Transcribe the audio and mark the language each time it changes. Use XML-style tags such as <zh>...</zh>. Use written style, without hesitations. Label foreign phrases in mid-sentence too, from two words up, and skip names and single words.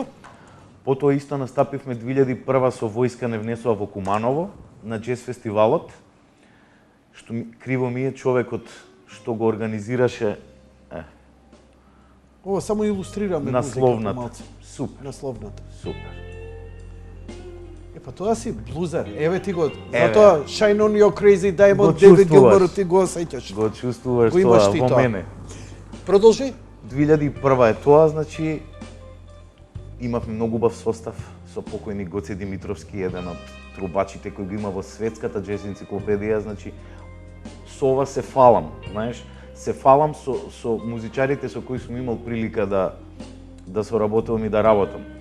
<mk>Потоа исто настапивме 2001 со Војска не внесува во Куманово на џез фестивалот. Што криво ми е човекот што го организираше Ова само илустрираме насловната. малце. Супер, Насловната. супер. Па тоа си блузер. Еве ти го. Еве.</mk> <en>Затоа Shine on your crazy</en> <mk>Го</mk> <en>diamond David</en> <mk>чувствуваш. Gilmour ти го осеќаш. Го чувствуваш Го имаш тоа ти во тоа. мене. Продолжи. 2001 е тоа, значи имавме многу убав состав со покојни Гоце Димитровски, еден од трубачите кој го има во светската џез енциклопедија, значи со ова се фалам, знаеш, се фалам со музичарите со кои сум имал прилика да соработувам и да работам.</mk>